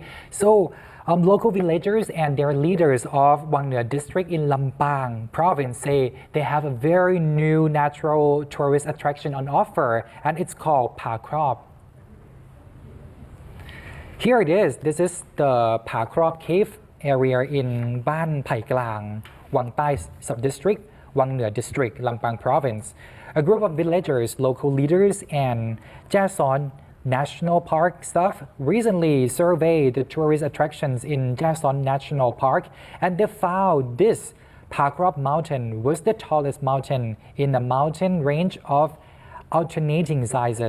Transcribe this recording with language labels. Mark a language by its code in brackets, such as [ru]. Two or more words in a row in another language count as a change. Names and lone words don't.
[en] So local villagers and their leaders of Wang Nue district in Lampang province say they have a very new natural tourist attraction on offer, and it's called Pa Krop. Here it is. This is the Pa Krop cave area in บ้านไผ่กลาง Wang Tai Sub-District, Wang Nue District, Lampang Province. A group of villagers, local leaders, and Jason National Park staff recently surveyed the tourist attractions in Jason National Park, and they found this Pakrop Mountain was the tallest mountain in a mountain range of alternating sizes.